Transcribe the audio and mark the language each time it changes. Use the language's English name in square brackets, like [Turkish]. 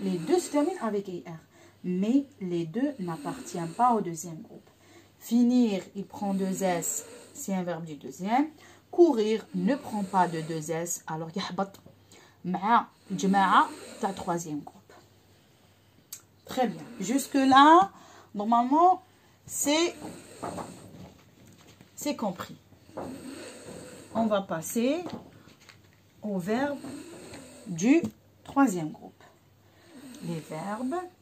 [French] Les deux se terminent avec IR. Mais les deux n'appartiennent pas au deuxième groupe. Finir, il prend deux S. C'est un verbe du deuxième. Courir ne prend pas de deux S. [Arabic] Alors, يحبط مع الجماعة تاع [French] troisième groupe. Très bien. Jusque-là, normalement, c'est compris. On va passer au verbe du troisième groupe. Les verbes.